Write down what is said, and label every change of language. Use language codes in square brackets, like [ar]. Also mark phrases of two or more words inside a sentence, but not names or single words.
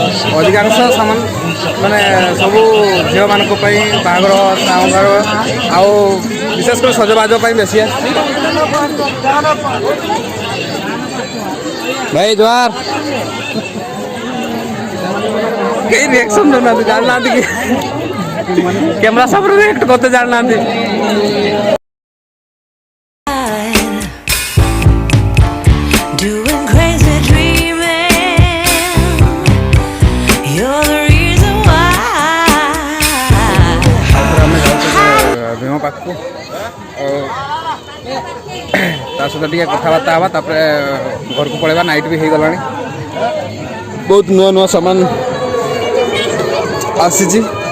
[or] ଅଧିକାଂଶ ସାମାନ ମାନେ ସବୁ ଝିଅମାନଙ୍କ ପାଇଁ ବାହାଘର ସାହାଘର ଆଉ ବିଶେଷ କରି ସଜବାଜ ପାଇଁ ବେଶୀ ଆସିଛି। ଭାଇ ଜୁହାର। କେହି ରିଆକ୍ସନ୍ ଦେଉନାହାନ୍ତି, ଜାଣିନାହାନ୍ତି କି କ୍ୟାମେରା ସାମ୍ନାରେ ରିଆକ୍ଟ କରତେ ଜାଣିନାହାନ୍ତି। [en] Doing crazy dreaming, you're the reason why. [or] ଆମେ ଯାଉଛୁ ଭୀମ ପାଖକୁ ଆଉ ତା ସହିତ ଟିକେ କଥାବାର୍ତ୍ତା ହେବା, ତାପରେ ଘରକୁ ପଳେଇବା। ନାଇଟ୍ ବି ହେଇଗଲାଣି, ବହୁତ ନୂଆ ନୂଆ ସାମାନ ଆସିଛି।